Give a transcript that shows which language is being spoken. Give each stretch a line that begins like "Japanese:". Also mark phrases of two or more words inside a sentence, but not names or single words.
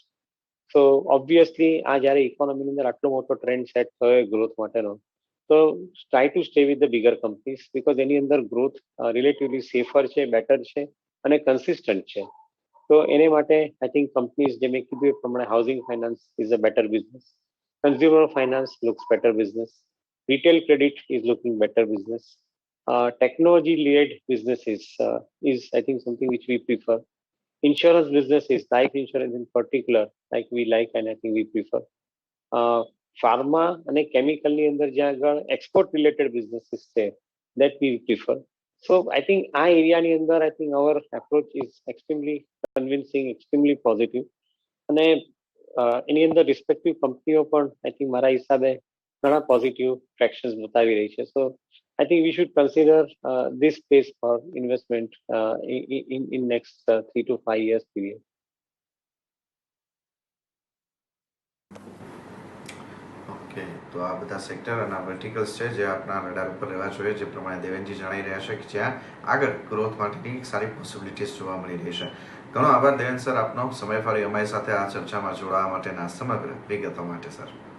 English: so obviously
Gujarati: આ જ્યારે ઇકોનોમીની અંદર આટલો મોટો ટ્રેન્ડ સેટ થયો ગ્રોથ માટેનો, તો
English: try to stay with the bigger companies because
Gujarati: એની અંદર ગ્રોથ
English: relatively safer
Gujarati: છે, બેટર છે અને કન્સિસ્ટન્ટ છે. તો એને માટે
English: I think companies
Gujarati: જે મેં કીધું એ પ્રમાણે
English: housing finance is a better business, consumer finance looks better business, retail credit is looking better business. Technology led businesses is I think something which we prefer. Insurance businesses, life insurance in particular, like we like and I think we prefer.
Gujarati: Pharma અને કેમિકલની અંદર જ્યાં આગળ
English: export related businesses
Gujarati: છે
English: that we prefer. So I think
Gujarati: આ એરિયાની અંદર
English: I think our approach is extremely convincing, extremely positive.
Gujarati: અને એની અંદર રિસ્પેક્ટિવ કંપનીઓ પણ
English: I think
Gujarati: મારા હિસાબે ઘણા
English: positive tractions
Gujarati: બતાવી રહી છે.
English: સો I think we should consider this space for investment in next 3 to 5 years period.
Gujarati: ઓકે, તો આ બધા સેક્ટર અને આ વર્ટિકલ્સ છે જે આપણા રડાર ઉપર રહેવા જોઈએ, જે પ્રમાણે દેવેનજી જણાવી રહ્યા છે કે જ્યાં આગળ ગ્રોથ માટેની સારી પોસિબિલિટીઝ જોવા મળી રહી છે. ઘણો આભાર દેવેન સર આપનો સમય ફાળી અમારી સાથે આ ચર્ચામાં જોડાવા માટેના સમગ્ર વિગતો માટે સર.